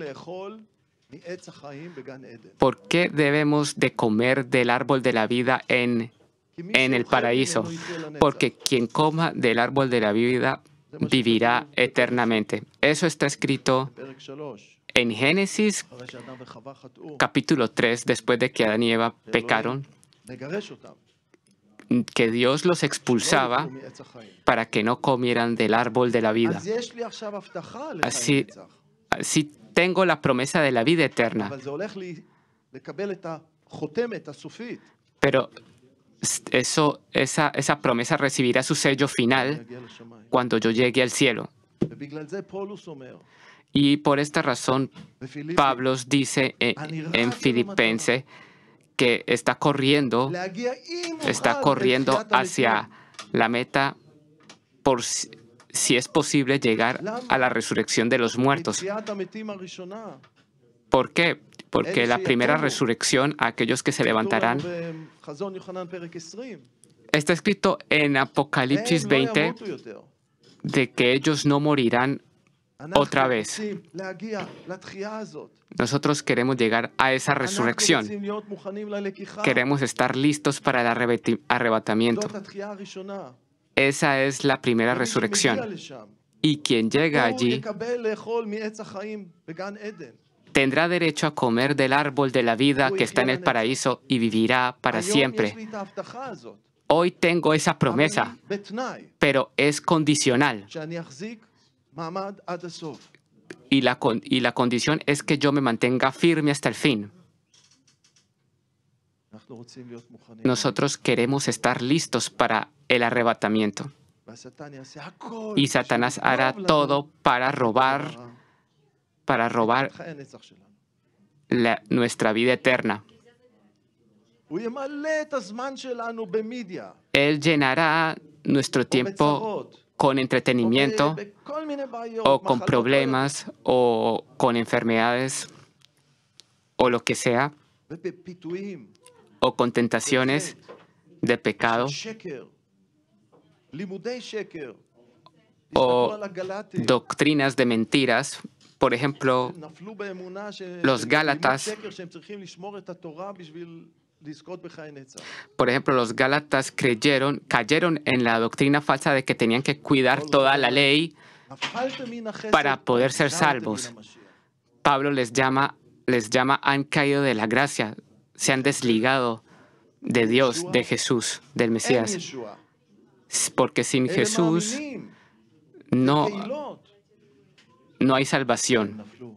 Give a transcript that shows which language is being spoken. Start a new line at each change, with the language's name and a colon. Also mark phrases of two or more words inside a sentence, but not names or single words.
Spanish: ¿Por qué debemos de comer del árbol de la vida en el paraíso? Porque quien coma del árbol de la vida vivirá eternamente. Eso está escrito
Hebrew: פרק 3,
Spanish: en Génesis
Hebrew: אחרי שאדם וחווה חטאו,
Spanish: capítulo 3, después de que Adán y Eva pecaron,
Hebrew: מגרש אותם,
Spanish: que Dios los
Hebrew: לא
Spanish: expulsaba
Hebrew: יאכלו מעץ החיים.
Spanish: para que no comieran del árbol de la vida.
Hebrew: אז יש לי עכשיו הבטחה
Spanish: Así,
Hebrew: לחיים נצח,
Spanish: así tengo la promesa de la vida eterna,
Hebrew: אבל זה הולך לי לקבל את החותמת הסופית.
Spanish: pero esa promesa recibirá su sello final
Hebrew: יגיע לשמיים.
Spanish: cuando yo llegue al cielo.
Hebrew: ובגלל זה פולוס אומר,
Spanish: Y por esta razón,
Hebrew: בפיליפי,
Spanish: Pablo dice en Filipenses que está corriendo
Hebrew: להגיע עם אוכל לתחיית
Spanish: hacia
Hebrew: המתים.
Spanish: la meta por si es posible llegar a la resurrección de los muertos.
Hebrew: בתחיית המתים הראשונה.
Spanish: ¿Por qué? Porque la primera resurrección, aquellos que se levantarán,
Hebrew: כתוב לנו בחזון יוחנן פרק 20,
Spanish: está escrito en Apocalipsis
Hebrew: הם לא 20 ימותו יותר.
Spanish: de que ellos no morirán otra
Hebrew: אנחנו
Spanish: vez.
Hebrew: רוצים להגיע לתחייה הזאת.
Spanish: Nosotros queremos llegar a esa
Hebrew: אנחנו
Spanish: resurrección.
Hebrew: רוצים להיות מוכנים ללקיחה.
Spanish: Queremos estar listos para el arrebatamiento.
Hebrew: זאת התחייה הראשונה.
Spanish: Esa es la primera
Hebrew: ומי שמגיע
Spanish: resurrección.
Hebrew: לשם,
Spanish: Y quien llega
Hebrew: הוא
Spanish: allí
Hebrew: יקבל לאכול מעץ החיים בגן עדן.
Spanish: tendrá derecho a comer del árbol de la vida que está en el paraíso y vivirá para
Hebrew: היום יש
Spanish: siempre.
Hebrew: לי את ההבטחה הזאת.
Spanish: Hoy tengo esa
Hebrew: אבל
Spanish: promesa,
Hebrew: היא בתנאי
Spanish: pero es condicional.
Hebrew: שאני אחזיק מעמד עד הסוף.
Spanish: Y la condición es que yo me mantenga firme hasta el fin.
Hebrew: אנחנו רוצים להיות מוכנים.
Spanish: Nosotros queremos estar listos para el arrebatamiento.
Hebrew: והשטן יעשה הכל
Spanish: Y Satanás
Hebrew: בשביל
Spanish: hará
Hebrew: לגנוב לנו
Spanish: todo para robar את חיי הנצח שלנו. nuestra vida eterna.
Hebrew: הוא ימלא את הזמן שלנו במדיה,
Spanish: Él llenará nuestro
Hebrew: או
Spanish: tiempo
Hebrew: בצרות,
Spanish: con
Hebrew: או
Spanish: entretenimiento
Hebrew: בכל מיני בעיות,
Spanish: o con
Hebrew: מחלות,
Spanish: problemas o con enfermedades o lo que sea,
Hebrew: ובפיתויים,
Spanish: o con tentaciones de pecado
Hebrew: שקר, לימודי שקר. או תסתכלו על הגלטים,
Spanish: doctrinas de mentiras. Por ejemplo,
Hebrew: נפלו באמונה
Spanish: los Gálatas.
Hebrew: שקר שהם צריכים לשמור את התורה בשביל לזכות בחיי נצח.
Spanish: por ejemplo, los Gálatas cayeron en la doctrina falsa de que tenían que cuidar toda la ley.
Hebrew: נפלתם מן החסד,
Spanish: para poder ser
Hebrew: נפלתם
Spanish: salvos.
Hebrew: מן המשיח.
Spanish: Pablo les llama, han caído de la gracia, se han desligado de Dios, de Jesús, del
Hebrew: אין
Spanish: Mesías.
Hebrew: ישועה.
Spanish: Porque sin
Hebrew: אלה
Spanish: Jesús
Hebrew: מאמינים,
Spanish: no,
Hebrew: קהילות,
Spanish: no hay salvación.
Hebrew: נפלו.